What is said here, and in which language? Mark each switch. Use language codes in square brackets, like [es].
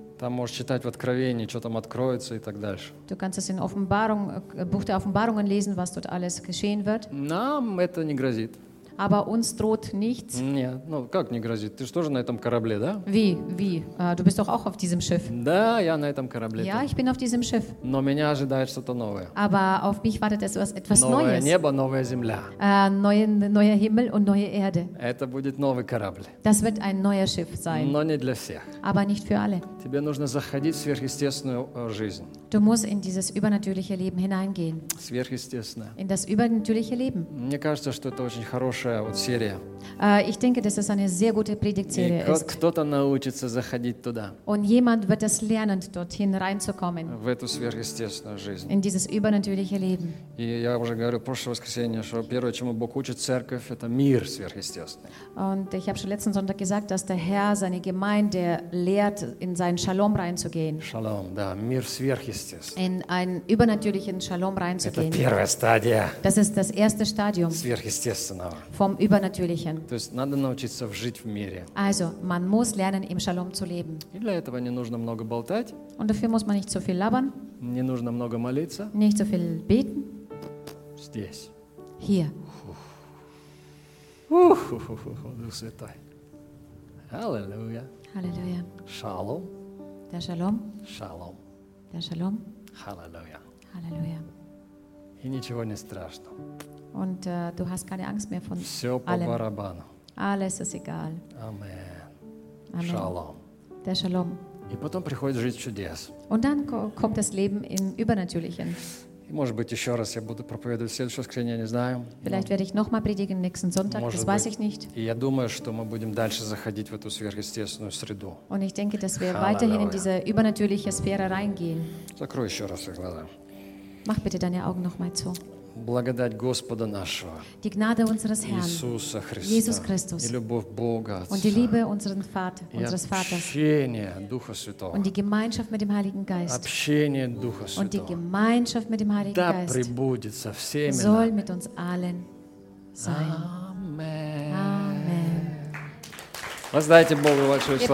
[ru] Там можешь читать в Откровении, что там откроется и так дальше. [de] Du kannst es in Offenbarung, Buch der Offenbarungen lesen, was dort alles geschehen wird. [ru] Нам это не грозит. [de] Aber uns droht nichts. [ru] Нет, ну как не грозит? Ты же тоже на этом корабле, да? [de] Wie, wie? Du bist doch auch auf diesem Schiff. [ru] Да, я на этом корабле. [de] Ja, ich bin auf diesem Schiff. [ru] Но меня ожидает что-то новое. [de] Aber auf mich wartet etwas [ru] Новое небо, новая земля. [de] Neuer Himmel und neue Erde. [ru] Это будет новый корабль. [de] Das wird ein neuer Schiff sein. [ru] Но не для всех. [de] Aber nicht für alle. [ru] Тебе нужно заходить в сверхъестественную жизнь. [de] Du musst in dieses übernatürliche Leben hineingehen. [ru] Сверхъестественное. [de] In das übernatürliche Leben. [ru] Мне кажется, что это очень хорошее. [de] Ich denke, dass das eine sehr gute Predigtserie ist. [ru] Кто-то научится заходить туда. [de] Und jemand wird es lernen, dorthin reinzukommen. [ru] В эту сверхъестественную жизнь. [de] In dieses übernatürliche Leben. [ru] И я уже говорю в прошлое воскресенье, что первое, чему Бог учит церковь, это мир сверхъестественный. [de] Und ich habe schon letzten Sonntag gesagt, dass der Herr seine Gemeinde lehrt, in seinen Shalom reinzugehen. [ru] Shalom, да, мир сверхъестественный. [de] In einen übernatürlichen Shalom reinzugehen. [ru] Это первая стадия. [de] Das ist das erste Stadium. [ru] Сверхъестественного. [de] Vom Übernatürlichen. [ru] То есть надо научиться жить в мире. [de] Also, man muss lernen, im Shalom zu leben. [ru] И для этого не нужно много болтать. [de] Und dafür muss man nicht so viel labern. [ru] Не нужно много молиться. [de] Nicht so viel beten. [ru] Здесь. [de] Hier. [ru] Дух Святой. Аллилуйя. Аллилуйя. Шалом. [de] Der Shalom. [ru] Шалом. [de] Der Shalom. [ru] Аллилуйя. Аллилуйя. И ничего не страшно. [de] Und du hast keine Angst mehr von [ru] Все [de] allem. [ru] По барабану. [de] Alles ist egal. Amen. Amen. [ru] Шалом. [de] Der Shalom. [ru] И потом приходит жизнь чудес. [de] Und dann kommt das Leben im Übernatürlichen. [ru] Может быть, еще раз я буду проповедовать в следующее воскресенье, не знаю. [de] Vielleicht werde ich noch mal predigen nächsten Sonntag, das weiß ich nicht. [ru] И я думаю, что мы будем дальше заходить в эту сверхъестественную среду. [de] Und ich denke, dass wir weiterhin in diese übernatürliche Sphäre reingehen. [ru] Закрой еще раз глаза. [de] Mach bitte deine Augen noch mal zu. [ru] Благодать Господа нашего. [de] Die Gnade unseres Herrn. [ru] Иисуса Христа. [de] Jesus Christus. [ru] И любовь Бога Отца. [de] Und die Liebe unseres Vaters, unseres Vaters. [ru] Общение Духа Святого. [de] Und die Gemeinschaft mit dem Heiligen Geist. [ru] Общение Духа Святого. [de] Und die Gemeinschaft mit dem Heiligen Geist. [ru] Да пребудет со всеми нами. [de] Soll mit uns allen sein. Amen. Amen. [ru] Воздайте Богу большую славу.